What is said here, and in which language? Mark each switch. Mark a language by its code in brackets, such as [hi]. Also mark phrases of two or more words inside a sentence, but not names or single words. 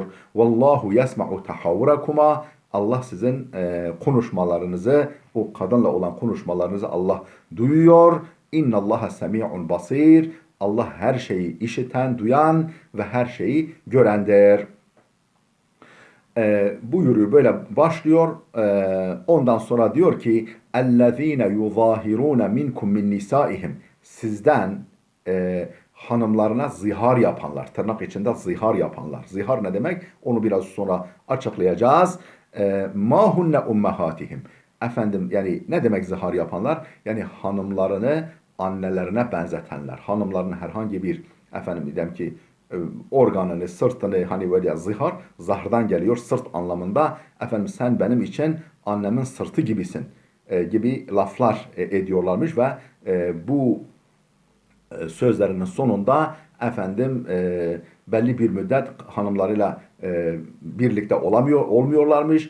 [ar] والله يسمع تحاوركما. [tr] Allah sizin konuşmalarınızı, o kadınla olan konuşmalarınızı Allah duyuyor. [ar] إن الله سميع بصير. [tr] Allah her şeyi işiten, duyan ve her şeyi görendir. Buyuruyor, böyle başlıyor. Ondan sonra diyor ki [ar] اَلَّذ۪ينَ يُظَاهِرُونَ مِنْكُمْ مِنْ نِسَائِهِمْ. [tr] Sizden hanımlarına zihar yapanlar, tırnak içinde zihar yapanlar. Zihar ne demek? Onu biraz sonra açıklayacağız. [ar] مَا هُنَّ اُمَّهَاتِهِمْ. [tr] Efendim, yani ne demek zihar yapanlar? Yani hanımlarını annelerine benzetenler. Hanımların herhangi bir, efendim diyelim ki organını, sırtını, hani böyle zihar, zahrdan geliyor, sırt anlamında. Efendim sen benim için annemin sırtı gibisin gibi laflar ediyorlarmış ve bu sözlerinin sonunda efendim belli bir müddet hanımlarıyla birlikte olmuyorlarmış.